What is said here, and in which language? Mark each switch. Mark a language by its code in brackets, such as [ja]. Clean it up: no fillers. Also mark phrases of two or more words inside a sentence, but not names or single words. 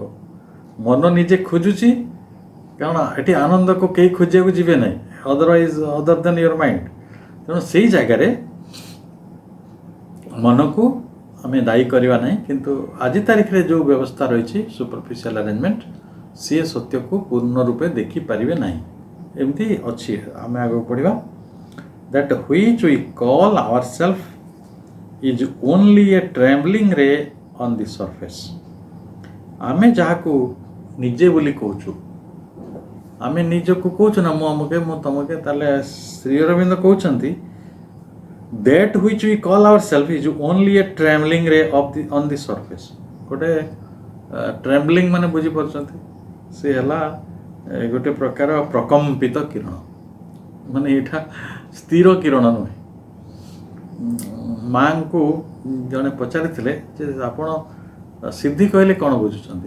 [or] ମନ ନିଜେ ଖୋଜୁଛି, କାରଣ ଏଠି ଆନନ୍ଦକୁ କେହି ଖୋଜିବାକୁ ଯିବେ ନାହିଁ, [en] other than your mind. [or] ତେଣୁ ସେଇ ଜାଗାରେ ମନକୁ ଆମେ ଦାୟୀ କରିବା ନାହିଁ। କିନ୍ତୁ ଆଜି ତାରିଖରେ ଯେଉଁ ବ୍ୟବସ୍ଥା ରହିଛି, [en] superficial arrangement, [or] ସିଏ ସତ୍ୟକୁ ପୂର୍ଣ୍ଣ ରୂପେ ଦେଖିପାରିବେ ନାହିଁ। ଏମିତି ଅଛି। ଆମେ ଆଗକୁ ପଢ଼ିବା। [en] That which we call ourselves is only a trembling ray on the surface. [or] ଆମେ ଯାହାକୁ ନିଜେ ବୋଲି କହୁଛୁ, ଆମେ ନିଜକୁ କହୁଛୁ ନା, ମୁଁ ଅମୁକେ, ମୁଁ ତମକେ, ତାହେଲେ ଶ୍ରୀ ଅରବିନ୍ଦ କହୁଛନ୍ତି [en] that which we call ourselves is only a trembling ray on the surface. [or] ଗୋଟେ ଟ୍ରେମ୍ବଲିଂ ମାନେ ବୁଝିପାରୁଛନ୍ତି, ସେ ହେଲା ଗୋଟେ ପ୍ରକାର ପ୍ରକମ୍ପିତ କିରଣ। ମାନେ ଏଇଟା ସ୍ଥିର କିରଣ ନୁହେଁ। ମାଙ୍କୁ ଜଣେ ପଚାରିଥିଲେ ଯେ ଆପଣ ସିଦ୍ଧି କହିଲେ କ'ଣ ବୁଝୁଛନ୍ତି?